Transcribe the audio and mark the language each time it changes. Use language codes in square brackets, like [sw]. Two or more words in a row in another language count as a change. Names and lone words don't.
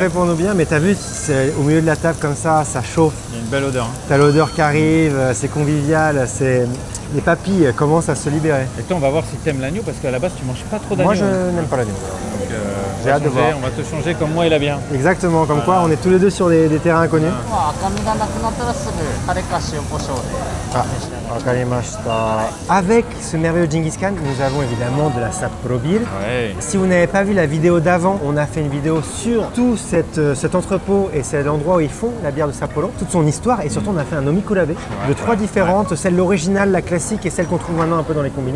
[fr] fait pour nous bien, mais t'as vu, c'est au milieu de la table comme ça chauffe. Il y a une belle odeur. Hein. T'as l'odeur qui arrive, c'est convivial, les papilles commencent à se libérer. Et toi, on va voir si tu aimes l'agneau parce qu'à la base, tu manges pas trop d'agneau. Moi, je hein. n'aime pas l'agneau. Donc, J'ai hâte de voir. On va te changer comme moi et la bière. Exactement, comme quoi on est tous les deux sur des terrains inconnus. [ja] 赤身がなくなったらすぐタレか塩コショウでああ、分かりました. [fr] Avec ce merveilleux Djingiz Khan, nous avons évidemment de la Sapporo Beer. Ouais. Si vous n'avez pas vu la vidéo d'avant, on a fait une vidéo sur tout cet entrepôt et c'est l'endroit où ils font la bière de Sapporo, toute son histoire et surtout on a fait un omikurabe de trois différentes, celle l'originale, la classique et celle qu'on trouve maintenant un peu dans les combini.